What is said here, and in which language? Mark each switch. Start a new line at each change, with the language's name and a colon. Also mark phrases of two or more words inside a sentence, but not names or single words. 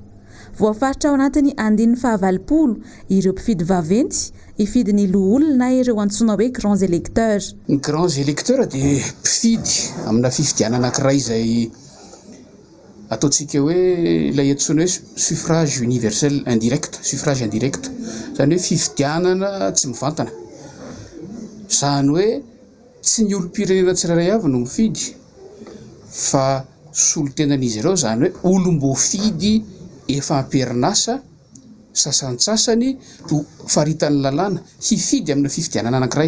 Malagasy: Voafaritra ao anatin'ny 120 ireo mpifidy vaventy ifidy ny olona na ireo antsoina hoe
French: grands électeurs.
Malagasy: Ny
French: grands électeurs
Malagasy: dia mpifidy amina fifidianana anankiray izay ataontsika hoe ilay antsoina hoe
French: suffrage universel indirect, suffrage indirect.
Malagasy: Izany hoe fifidianana tsy mivantana. Izany hoe tsy ny olom-pirenena tsirairay avy no mifidy fa solo-tenan'izy ireo, izany hoe olom-boafidy efa amperinasa sasantsasany no faritan'ny lalàna hifidy amina fifidianana anankiray.